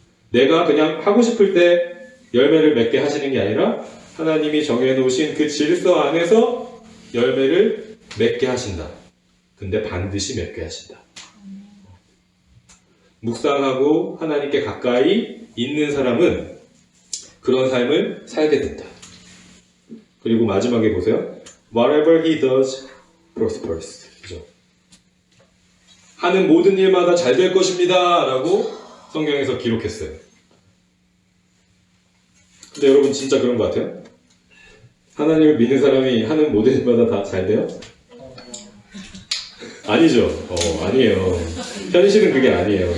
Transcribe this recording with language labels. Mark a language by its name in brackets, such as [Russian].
[Korean] 내가 그냥 하고 싶을 때 열매를 맺게 하시는 게 아니라 하나님이 정해놓으신 그 질서 안에서 열매를 맺게 하신다. 근데 반드시 맺게 하신다. 묵상하고 하나님께 가까이 있는 사람은 그런 삶을 살게 된다. 그리고 마지막에 보세요. [English] Whatever he does prospers. [Korean] 그죠? 하는 모든 일마다 잘 될 것입니다. 라고 성경에서 기록했어요. 근데 여러분 진짜 그런 것 같아요? 하나님을 믿는 사람이 하는 모든 일마다 다 잘 돼요? 아니죠. 아니에요. 현실은 그게 아니에요.